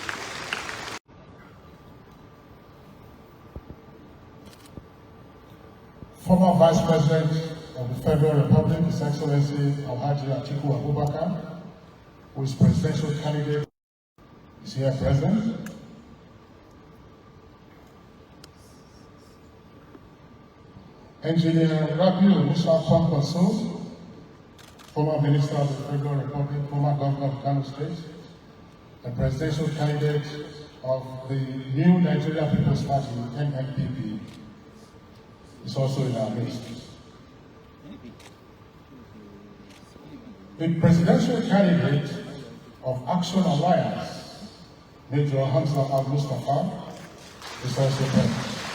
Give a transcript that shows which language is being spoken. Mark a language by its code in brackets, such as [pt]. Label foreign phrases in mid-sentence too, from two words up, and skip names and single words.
[en] Former Vice President of the Federal Republic, His Excellency Alhaji Atiku Abubakar, who is presidential candidate, is here present. Engineer Rabiu Musa Kwankwaso, former Minister of the Federal Republic, former Governor of Kano State, and presidential candidate of the new Nigeria People's Party, NNPP, is also in our midst. The presidential candidate of Action Alliance, Major Hamza Al-Mustafa, is also present.